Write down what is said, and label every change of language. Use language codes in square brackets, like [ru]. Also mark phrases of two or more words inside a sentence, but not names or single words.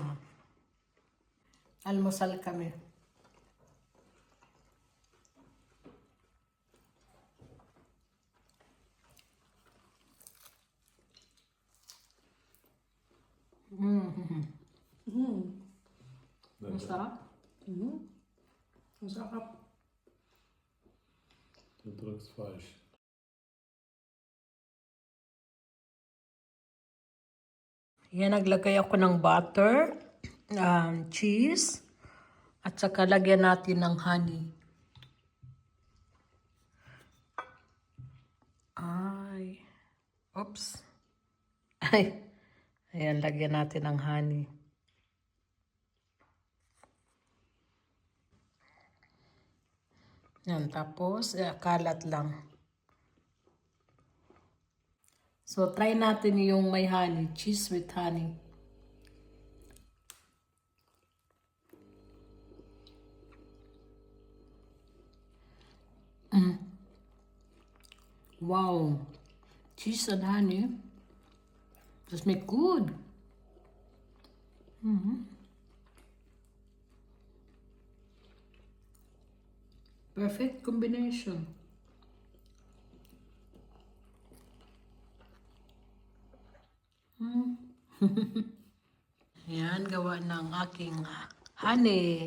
[tl] Almusal kami. Masarap? Masarap. [de] Du drückst falsch. [tl] Yan, naglagay ako ng butter, cheese, at saka lagyan natin ng honey. Ay. Oops. Ay. Ayan, lagyan natin ng honey. Yan, tapos kalat lang. So, try natin yung may honey. [en] Cheese with honey. Wow. Cheese and honey. [de] Das schmeckt gut. [en] Perfect combination. [tl] Yan, gawa ng aking honey.